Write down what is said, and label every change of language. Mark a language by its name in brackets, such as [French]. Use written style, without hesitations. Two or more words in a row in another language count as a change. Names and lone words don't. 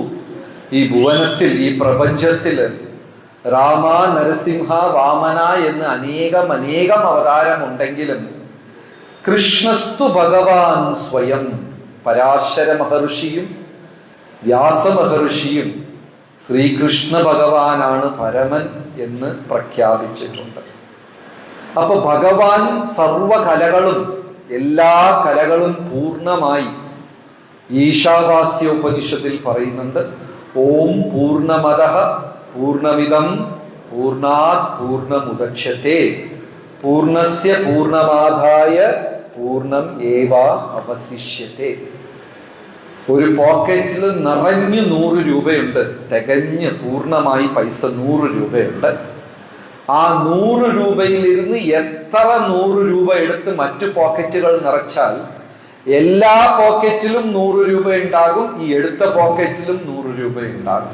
[Malayalam] ഈ ഭുവനത്തിൽ, ഈ പ്രപഞ്ചത്തിൽ രാമ, നരസിംഹ, വാമന എന്ന് അനേകം അവതാരമുണ്ടെങ്കിലും [Sanskrit] कृष्णस्तु भगवान् स्वयम्, [Malayalam] പരാശര മഹർഷിയും വ്യാസ മഹർഷിയും ശ്രീകൃഷ്ണ ഭഗവാനാണ് പരമൻ എന്ന് പ്രഖ്യാപിച്ചിട്ടുണ്ട്. അപ്പൊ ഭഗവാൻ സർവകലകളും, എല്ലാ കലകളും പൂർണ്ണമായി ഈശാവാസ്യോപനിഷത്തിൽ പറയുന്നുണ്ട്. [Sanskrit] ॐ पूर्णमदः पूर्णमिदं पूर्णात् पूर्णमुदच्यते पूर्णस्य पूर्णमादाय पूर्णम् एव अवशिष्यते. [Malayalam] ഒരു പോക്കറ്റിൽ നിറഞ്ഞ് 100 രൂപയുണ്ട്, തികഞ്ഞ് പൂർണ്ണമായി പൈസ 100 രൂപയുണ്ട്. ആ 100 രൂപയിലിരുന്ന് എത്ര 100 രൂപ എടുത്ത് മറ്റു പോക്കറ്റുകൾ നിറച്ചാൽ എല്ലാ പോക്കറ്റിലും 100 രൂപ ഉണ്ടാകും, ഈ എടുത്ത പോക്കറ്റിലും 100 രൂപ ഉണ്ടാകും.